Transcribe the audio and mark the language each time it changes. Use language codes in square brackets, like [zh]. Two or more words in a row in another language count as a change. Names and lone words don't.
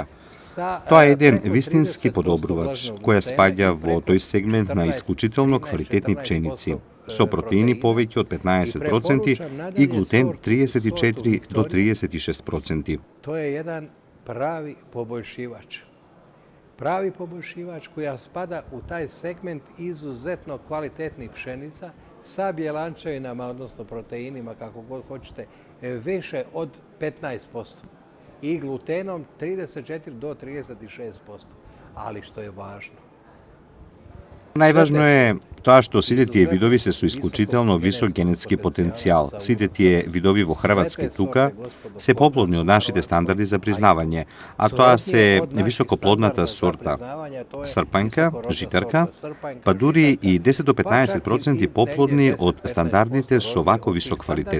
[mk] Тоа е еден вистински подобрувач, која спаѓа во тој сегмент на исклучително квалитетни пченици, со протеини повеќе од 15% и глутен 34 до 36%. Тоа е еден прави побојшивач. [hr] pravi poboljšivač koja spada u taj segment izuzetno kvalitetnih pšenica sa bjelančevinama, odnosno proteinima, kako god hoćete, više od 15% i glutenom 34 do 36%. Ali što je važno, [mk] Најважно е тоа што сите тие видови се со исклучително висок генетски потенцијал. Сите тие видови во Хрватска и тука се поплодни од нашите стандарди за признавање, а тоа се високоплодната сорта српанка, житарка, па дури и 10 до 15% поплодни од стандардните со вако висок квалитет.